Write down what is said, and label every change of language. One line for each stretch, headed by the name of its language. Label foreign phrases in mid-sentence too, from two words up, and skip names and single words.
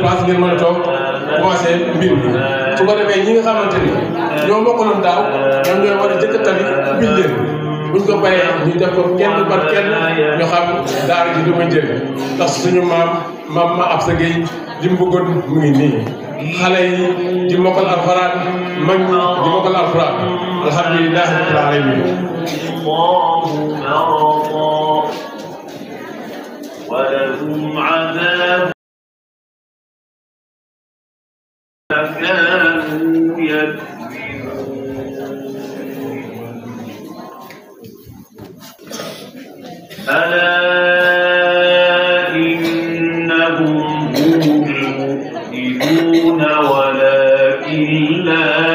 Wolof: place ngeen mën a toog commencé mbir mi su ko defee ñi nga xamante ni ñoo bokkaloon daaw ñoom ñooy war a jëkk tamit ubbil leen buñ ko bayee ñu def ko kenn par kenn ñu xam daara ji du ma jël ndax suñu maam ma ab sa géey li mu bëggoon mu ngi nii xale yi di mokkal alxuraan mag ñi di mokkal alxuraan
Arabic: الحمد لله رب العالمين ولهم عذاب كانوا يكذبون ألا إنهم هم المفسدون ولكن لا